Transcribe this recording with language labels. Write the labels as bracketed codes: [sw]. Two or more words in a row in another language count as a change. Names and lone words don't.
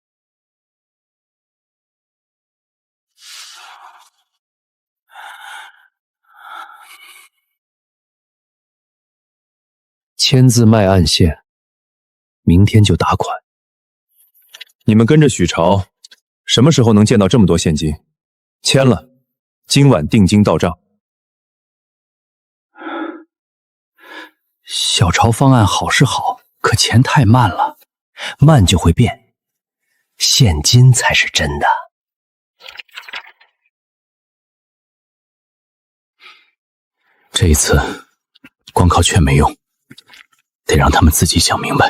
[zh] 签字卖暗线，明天就打款。你们跟着许朝，什么时候能見到這麼多現金？簽了，今晚定金到賬。小潮方案好是好，可錢太慢了，慢就會變，現金才是真的。這一次，光靠勸沒用，得讓他們自己想明白。